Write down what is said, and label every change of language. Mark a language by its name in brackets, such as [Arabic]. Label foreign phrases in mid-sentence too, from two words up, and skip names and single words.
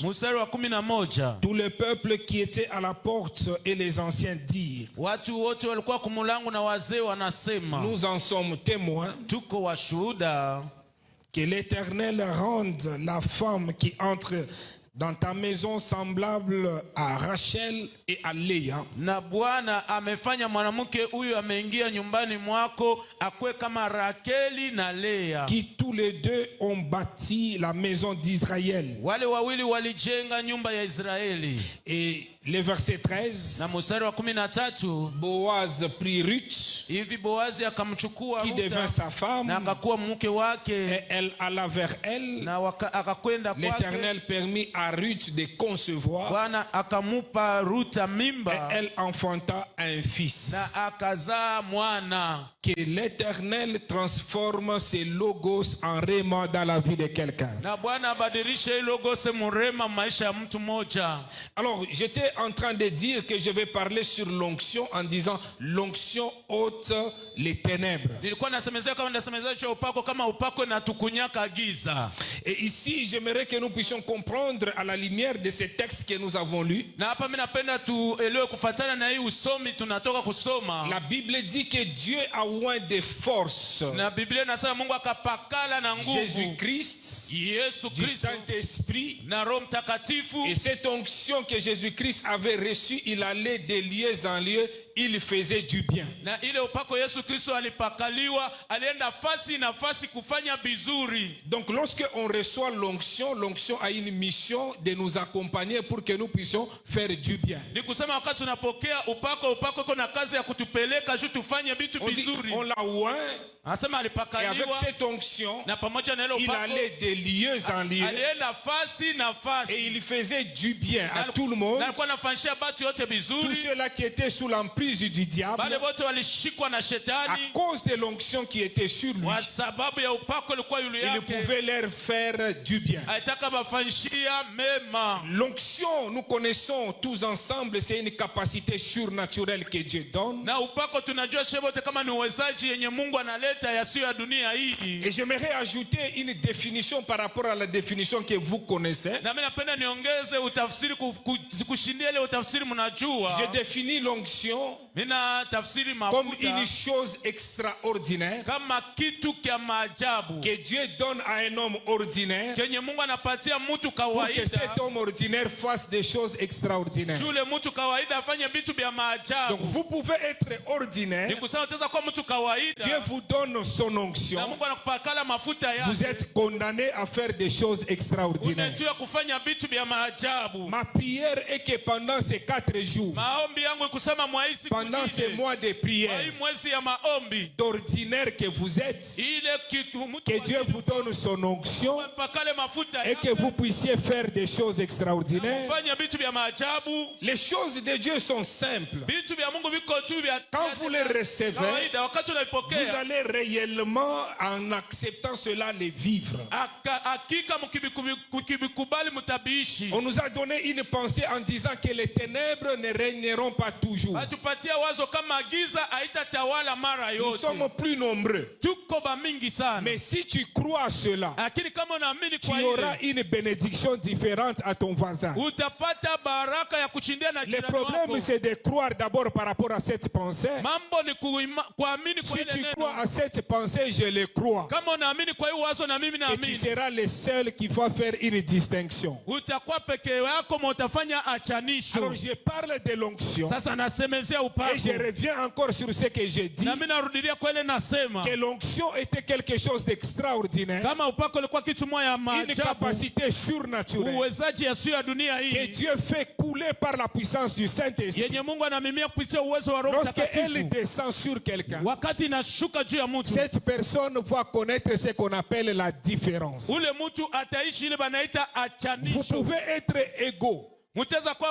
[French] Tout le peuple qui était à la porte et les anciens dirent, nous en sommes témoins, que l'Éternel rende la femme qui entre dans ta maison semblable à Rachel et à Léa. [Swahili] Na Bwana amefanya mwanamke huyu ameingia nyumbani mwako akwe kama Rakeli na Lea. [French] Qui tous les deux ont bâti la maison d'Israël. [Swahili] Wale wawili walijenga nyumba ya Israeli. [French] Et Le verset 13. [Swahili] Na mstari wa 13, [French] Boaz prit Ruth, [Swahili] hivi Boazi akamchukua [French] qui devint [Swahili] Ruta [French] sa femme, [Swahili] na akakuwa mke wake, [French] et elle alla vers elle. [Swahili] na akakwenda kwake. [French] L'Éternel permit à Ruth de concevoir, [Swahili] Bwana akamupa Ruta [French] et [Swahili] mimba [French] elle enfanta un fils. [Swahili] na akazaa mwana. [French] Que l'Éternel transforme ses logos en rhéma dans la vie de quelqu'un. [Swahili] Na Bwana abadilishe logos mrema maisha ya mtu mmoja. [French] Alors, j'étais en train de dire que je vais parler sur l'onction en disant l'onction ôte les ténèbres. [Swahili] Nilikuwa nasemezea kama nasemezea cha upako kama upako na tukunyaka giza. [French] Et ici, j'aimerais que nous puissions comprendre à la lumière de ces textes que nous avons lus. [Swahili] Na hapa mimi napenda tuelewe kufuatana na hii usomi tunatoka kusoma. [French] La Bible dit que Dieu a oint de force [Swahili] Na Biblia inasema Mungu akapakala na nguvu [French] Jésus-Christ [Swahili] Yesu [French] du [Swahili] Kristo [French] Saint-Esprit. [Swahili] na Roho Mtakatifu. [French] Et cette onction que Jésus-Christ avait reçue, il allait de lieu en lieu, il faisait du bien. [Swahili] Na ile upako Yesu Kristo alipakaliwa, alienda fasi na fasi kufanya bizuri. [French] Donc lorsque on reçoit l'onction, l'onction a une mission de nous accompagner pour que nous puissions faire du bien. [Swahili] Ni kusema wakati tunapokea upako, upako iko na kazi ya kutupeleka juu tufanye vitu bizuri. [French] On l'a oint, [Swahili] Anasema [French] et avec [Swahili] alipakaliwa [French] cette onction, [Swahili] na pamoja na ile [French] il [Swahili] upako [French] allait de lieu en lieu [Swahili] alienda fasi na [French] et [Swahili] fasi. [French] il faisait du bien à tout le monde. [Swahili] Na alikuwa anafanyia watu yote [French] Tous [Swahili] bizuri. [French] ceux-là qui étaient sous l'emprise du diable, [Swahili] Wale wote walishikwa na [French] à [Swahili] shetani [French] cause de l'onction qui était sur lui, [Swahili] kwa sababu ya upako ulikuwa yule [French] il [Swahili] yake. [French] pouvait leur faire du bien. [Swahili] Aitaka bafanyishia mema. [French] L'onction, nous connaissons tous ensemble, c'est une capacité surnaturelle que Dieu donne. [Swahili] Na upako tunajua shebote kama ni uwezaji yenye Mungu analeta yasiyo ya dunia hii. [French] Et j'aimerais ajouter une définition par rapport à la définition que vous connaissez. [Swahili] Na mimi napenda niongeze utafsiri kushindia ile utafsiri mnajua. [French] Je définis l'onction [Swahili] Mina tafsiri [French] comme [Swahili] mafuta [French] une chose extraordinaire [Swahili] kama kitu kya maajabu [French] que Dieu donne à un homme ordinaire [Swahili] kenye Mungu anapatia mtu [French] pour que cet [Swahili] kawaida. [French] homme ordinaire fasse des choses extraordinaires. [Swahili] Yule mtu kawaida afanye vitu vya [French] Donc [Swahili] maajabu. [French] vous pouvez être ordinaire, [Swahili] Ni kusema utaweza kuwa mtu [French] Dieu [Swahili] kawaida [French] vous donne son [Swahili] na [French] onction, [Swahili] Mungu anakupakala mafuta [French] vous [Swahili] yake. [French] êtes condamné à faire des choses extraordinaires. [Swahili] Unajua kufanya vitu vya maajabu. [French] Ma prière est que pendant ces 4 jours, [Swahili] Maombi yangu ni kusema mwaisi [French] pendant ces mois de [Swahili] hii [French] prière, [Swahili] mwezi ya maombi [French] d'ordinaire que vous êtes, [Swahili] ile kitu mtu [French] que Dieu vous donne son onction [Swahili] pakale mafuta [French] et que vous puissiez faire des choses extraordinaires. [Swahili] fanya vitu vya maajabu. [French] Les choses de Dieu sont simples. [Swahili] Vitu vya Mungu viko tu vya [French] Quand vous les recevez, [Swahili] kawaida. Wakati [French] vous [Swahili] unaipokea [French] allez réellement, en acceptant cela, les vivre. [Swahili] hakika mkibikubali mtabiishi. [French] On nous a donné une pensée en disant que les ténèbres ne régneront pas toujours. [Swahili] Atupatia wazo kama giza haitatawala mara [French] Nous [Swahili] yote. [French] sommes plus nombreux. [Swahili] Tuko bamingi sana. [French] Mais si tu crois à cela, [Swahili] Lakini kama unaamini [French] tu [Swahili] kwa [French] auras [Swahili] ile [French] une bénédiction différente à ton voisin. [Swahili] utapata baraka ya kuchindia na [French] Le [Swahili] jirani [French] problème, [Swahili] wako. [French] c'est de croire d'abord par rapport à cette pensée. [Swahili] Mambo ni kuamini kwa [French] Si [Swahili] ile [French] tu [Swahili] neno. [French] crois à cette pensée, je le crois. [Swahili] Kama unaamini kwa hiyo wazo na mimi [French] Et tu [Swahili] naamini. [French] seras le seul qui va faire une distinction. [Swahili] Utakuwa peke yako ma utafanya achanisho. [French] Alors je parle de l'onction. [Swahili] Sasa nasemezea [French] Et je [Swahili] upako. [French] reviens encore sur ce que j'ai dit. [Swahili] Na mimi narudilia kwa ile nasema. [French] Que l'onction était quelque chose d'extraordinaire. [Swahili] Kama upako ulikuwa kitu moja ya [French] Une [Swahili] maajabu. [French] capacité surnaturelle. [Swahili] Uwezaji yasiyo ya dunia [French] Que [Swahili] hii. [French] Dieu fait couler par la puissance du Saint-Esprit. [Swahili] Yenye Mungu anamimia kupitia uwezo wa Roho [French] Lorsque elle [Swahili] Mtakatifu. [French] descend sur quelqu'un, [Swahili] Wakati inashuka juu ya mtu. [French] cette personne va connaître ce qu'on appelle la différence. [Swahili] Ule mtu ataishi ile banaita [French] Vous [Swahili] achanisho. [French] pouvez être égaux [Swahili] Mutaweza kuwa